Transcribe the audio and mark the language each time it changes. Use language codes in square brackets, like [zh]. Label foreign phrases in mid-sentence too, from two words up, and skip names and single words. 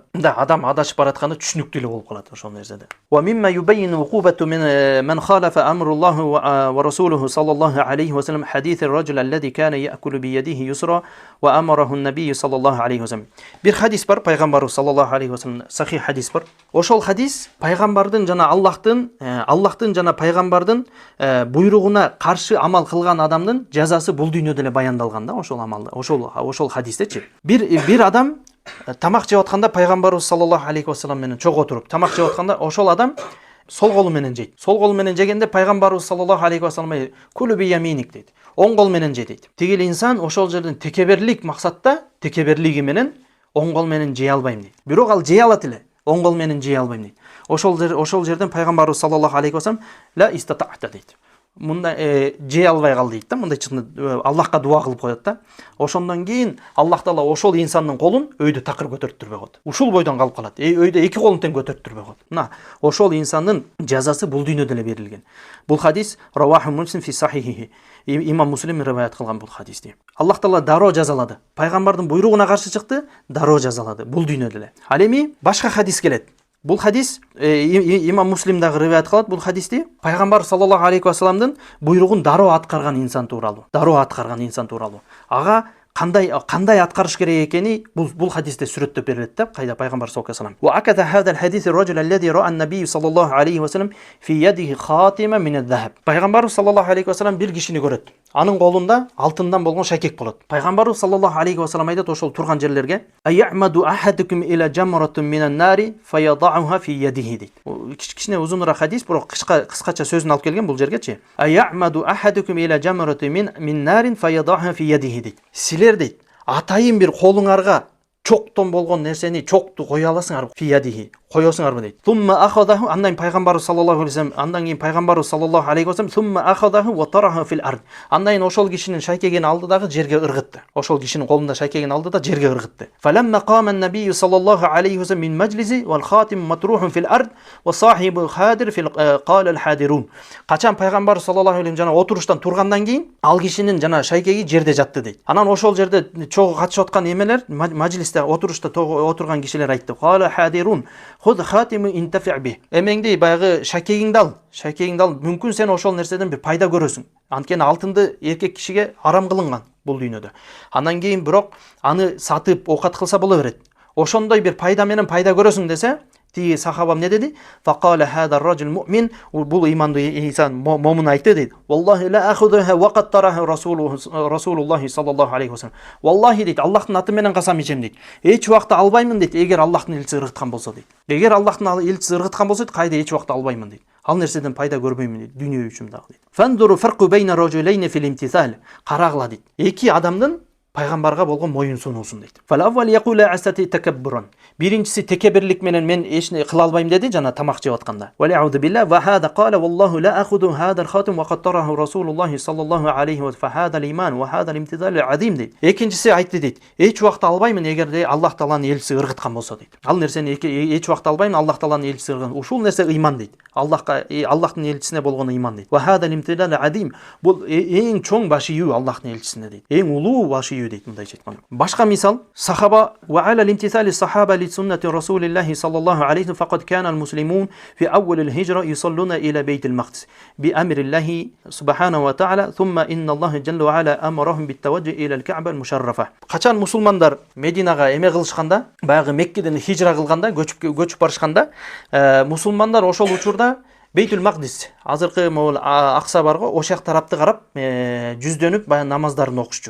[ky] Мында адам адашып баратканы түшүнүктүү эле болуп калат ошол нерседе. [ar] وممّا يبين عقوبة من خالف أمر الله ورسوله صلى الله عليه وسلم حديث الرجل الذي كان يأكل بيده اليسرى وأمره النبي صلى الله عليه وسلم. [ky] Bir hadis бар, пайгамбарыбыз [ar] صلى الله عليه وسلم [ky] сахих hadis бар. Ошол hadis пайгамбардын жана Аллахтын жана пайгамбардын буйругуна каршы амал кылган адамдын жазасы бул дүйнөдө эле баяндалган да. Ошол амалда, ошол хадистечи. Бир адам тамак жеп атканда пайгамбарыбыз [ar] صلى الله عليه وسلم [ky] менен чогуу отуруп тамак жеп атканда ошол адам сол колу менен жейт. Сол колу менен жегенде пайгамбарыбыз [ar] صلى الله عليه وسلم كل بيمينك [ky] дейт. Оң кол менен же дейт. Тигил инсан ошол жерден текеберлик максатта, текеберлиги менен оң кол менен жей албайм дейт. Бирок ал жей алат эле, оң кол менен жей албайм дейт. Ошол жерден пайгамбарыбыз [ar] صلى الله عليه وسلم لا استطعت [ky] дейт. Мында жей албай кал дейт да. Мындай Аллахка дуа кылып коет да. Ошондон кийин Аллах Таала ошол инсандын колун өйдө такыр көтөртүрбөй коет. Ушул бойдон калып калат. Өйдө эки колун тең көтөртүрбөй коет. Мына ошол инсандын жазасы бул дүйнөдө эле берилген. [ar] Бул хадис رواه مسلم في صحيحه. [ky] Имам Муслим риваят кылган бул хадисти. Аллах Таала дароо жазалады. Пайгамбардын буйругуна каршы чыкты, дароо жазалады бул дүйнөдө эле. Ал эми башка хадис келет. Бул хадис имам Муслим дагы риваят кылат бул хадисти. Пайгамбар [ar] صلى الله عليه وسلم [ky] буйругун дароо аткарган инсан тууралуу. Ага кандай аткарыш керек экени бул хадисте сүрөттөп берилет да. Кайда пайгамбар [ar] صلى الله عليه وسلم. وعلى هذا الحديث الرجل الذي رأى النبي صلى الله عليه وسلم في يده خاتما من الذهب. [ky] Пайгамбар [ar] صلى الله عليه وسلم [ky] бир кишини көрөт. Анын колунда алтындан болгон шакек болот. Пайгамбар [ar] صلى الله عليه وسلم [ky] айтат ошол турган жерлерге: [ar] "يعمد أحدكم إلى جمرة من النار فيضعها في يده" [ky] дейт. Кичине узунураак хадис, бирок кыскача сөзүн алып келген бул жергечи. [ar] "يعمد أحدكم إلى جمرة من نار فيضعها في يده" [ky] дейт. Силер дейт, атайын бир колуңарга чоктон болгон нерсени чокту кое аласыңар, фиядихи коесуңарбы дейт. [ar] ثم أخذه, [ky] андан пайгамбар [ar] صلى الله عليه وسلم, [ky] андан кийин пайгамбар [ar] صلى الله عليه وسلم ثم أخذه وطرحه في الأرض. [ky] Андан ошол кишинин шайкегин алды дагы жерге ыргытты. Ошол кишинин колунда шайкегин алды да жерге ыргытты. [ar] فلما قام النبي صلى الله عليه وسلم من مجلسه والخاتم مطروح في الأرض وصاحبه حاضر في قال الحاضرون. [ky] Качан пайгамбар [ar] صلى الله عليه وسلم [ky] жана отуруштан тургандан кийин ал кишинин жана шайкеги жерде жатты дейт. Анан ошол жерде чогуу катышып аткан эмелер, маджлисте отурушта отурган кишилер айтты: [ar] "قال حاضرون، خذ خاتمه انتفع به." [ky] Эмеңди баягы шакегиңди ал, мүмкүн сен ошол нерседен бир пайда көрөсүң. Анткени алтынды эркек кишиге арам кылынган бул дүйнөдө. Андан кийин бирок аны сатып окат кылса боло берет. Ошондой бир пайда менен пайда көрөсүң десе, тиги сахабам не деди? [ar] فقال هذا الرجل مؤمن, [ky] бул имандуу инсан момун айтты дейт. [ar] والله لا آخذه وقد طرحه رسول الله صلى الله عليه وسلم. [ky] Валлахи дейт, Аллахтын аты менен касам ичем дейт. Эч убакта албаймын дейт, эгер Аллахтын элчиси ыргыткан болсо дейт. Эгер Аллахтын элчиси ыргыткан болсо, кайда эч убакта албаймын дейт. Ал нерседен пайда көрбөймүн дейт, дүйнө үчүн дагы дейт. [ar] فانظروا فرق بين رجلين في الامتثال. [ky] Карагыла дейт. Эки адамдын пайгамбарга болгон моюн сунуусун дейт. [ar] فالأول يقول أستطيع تكبرا. [ky] Биринчиси текеберлик менен мен эчне кыла албайм деди жана тамак жеп атканда. [ar] ولا أعوذ بالله وهذا قال والله لا آخذ هذا الخاتم وقد طرحه رسول الله صلى الله عليه وسلم فهذا الإيمان وهذا الامتثال العظيم дейт. [ky] Экинчиси айтты дейт. Эч убакта албаймын эгерде Аллах Тааланын элчиси ыргыткан болсо дейт. Ал нерсени эч убакта албаймын, Аллах Тааланын элчиси ыргыткан. Ушул нерсе ыйман дейт. Аллахтын элчисине болгон ыйман дейт. [ar] وهذا الامتثال العظيم. [ky] Бул эң чоң баш ийүү Аллахтын элчисине дейт. Эң улуу баш ийүү дейт мындай айткан. Башка мисал, [ar] صحابة وعلى الامتثال الصحابة لسنة رسول الله صلى الله عليه فقد كان المسلمون في أول الهجرة يصلون إلى بيت المقدس بأمر الله سبحانه وتعالى ثم إن الله جل وعلا أمرهم بالتوجه إلى الكعبة المشرفة. [ky] Качан мусулмандар Мединага эме кылышканда, баягы Меккеден хижра кылганда, көчүп барышканда, мусулмандар ошол учурда Бейтул Мақдис, азыркы могул акса бар го, ошак тарапты карап, жүздөнүп баягы намаздарын окушчу.